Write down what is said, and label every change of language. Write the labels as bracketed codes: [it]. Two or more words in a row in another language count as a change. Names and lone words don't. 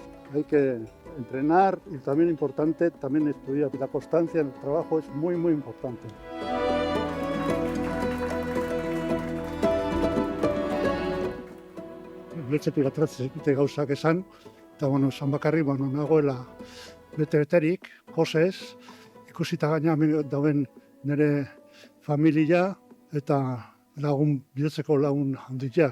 [es] Hay que entrenar y también importante, también estudiar. La constancia en el trabajo es muy, muy importante. [eu] Letxetik atratzete gauzak esan, eta esan bakarri, nagoela bete-beterik, pozez, ikusita gaina dauen nire familia eta bihotzeko lagun handiak.